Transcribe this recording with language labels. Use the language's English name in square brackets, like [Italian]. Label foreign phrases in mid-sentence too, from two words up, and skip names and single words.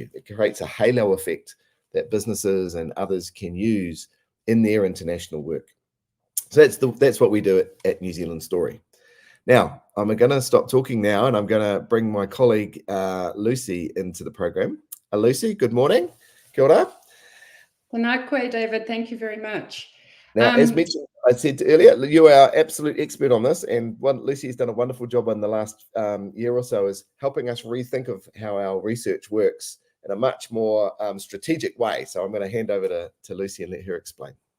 [English] It creates a halo effect that businesses and others can use in their international work. So that's what we do at New Zealand Story. Now, I'm going to stop talking now and I'm going to bring my colleague Lucy into the program. Lucy, good morning. [Māori] Kia ora. Tēnā koe, [English] David. Thank you very much. Now, as mentioned, I said earlier, you are our absolute expert on this, and Lucy's done a wonderful job in the last year or so is helping us rethink of how our research works in a much more strategic way. So I'm going to hand over to Lucy and let her explain.